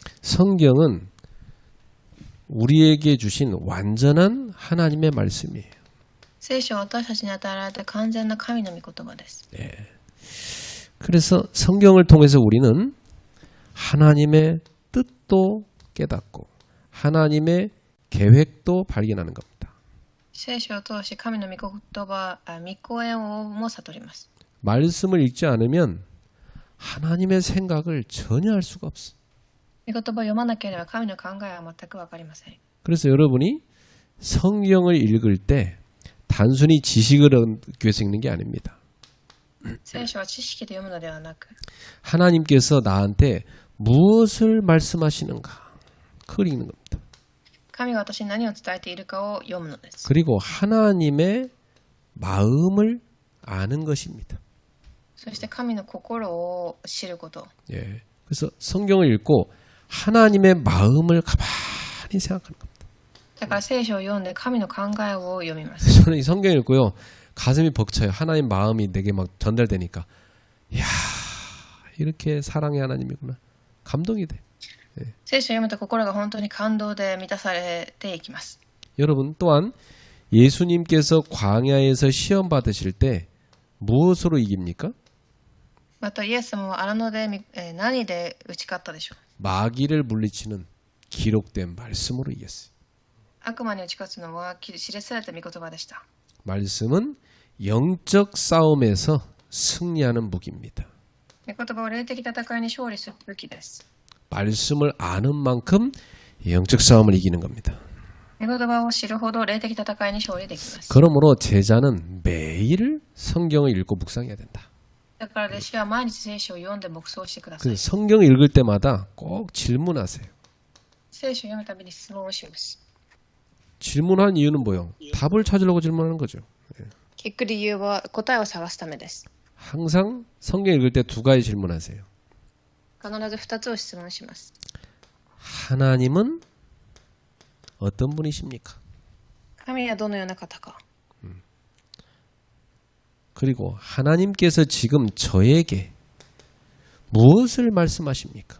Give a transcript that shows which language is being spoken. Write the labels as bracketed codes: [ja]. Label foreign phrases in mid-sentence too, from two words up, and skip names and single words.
[ko] 성경은 우리에게 주신 완전한 하나님의 말씀이에요. [ja] 聖書は私たちに与えられた完全な神の御言葉です。 [ko] 그래서 성경을 통해서 우리는 하나님의 뜻도 깨닫고 하나님의 계획도 발견하는 겁니다. [ja] 聖書を通し神の御言葉、御声も悟ります。 [ko] 말씀을 읽지 않으면 하나님의 생각을 전혀 알 수가 없어. [ja] 御言葉を読まなければ神の考えは全くわかりません。 [ko] 그래서 여러분이 성경을 읽을 때 단순히 지식을 얻기 위해서 읽는 게 아닙니다. [ja] 聖書は知識で読むのではなく、 [ko] 하나님께서 나한테 무엇을 말씀하시는가 그걸 읽는 겁니다. [ja] 神が私に何を伝えているかを読むのです。 [ko] 그리고 하나님의 마음을 아는 것입니다. [ja] そして神の心を知ること。 [ko] 예. 그래서 성경을 읽고 하나님의 마음을 가만히 생각하는 겁니다. [ja] だから聖書を読んで神の考えを読みます。 [ko] 저는 이 성경 읽고요 가슴이 벅차요. 하나님 마음이 내게 막 전달되니까 이야 이렇게 사랑의 하나님이구나. 감동이 돼. [ja] 聖書を読むと心が本当に感動で満たされていきます。 [ko] 여러분 또한 예수님께서 광야에서 시험 받으실 때 무엇으로 이깁니까? [ja] またイエス様は荒野で何で打ち勝ったでしょう。 [ko] 마귀를 물리치는 기록된 말씀으로 이겼어요. [ja] 悪魔に打ち勝つのは記された御言葉でした。 [ko] 말씀은 영적 싸움에서 승리하는 무기입니다. [ja] 御言葉は霊的戦いに勝利する武器です。 [ko] 말씀을 아는 만큼 영적 싸움을 이기는 겁니다. [ja] 御言葉を知るほど霊的戦いに勝利できます。 [ko] 그러므로 제자는 매일 성경을 읽고 묵상해야 된다. [ja] だから弟子は毎日聖書を読んで黙想してください。 [ko] 그래서 성경을 읽을 때마다 꼭 질문하세요. [ja] 聖書を読むたびに質問をします。 [ko] 질문한 이유는 뭐요? 답을 찾으려고 질문하는 거죠. [ja] 聞く理由は答えを探すためです。 [ko] 항상 성경 읽을 때 두 가지 질문하세요. [ja] 必ず2つを質問します。 [ko] 하나님은 어떤 분이십니까? [ja] 神はどのような方か。 [ko] 그리고 하나님께서 지금 저에게 무엇을 말씀하십니까?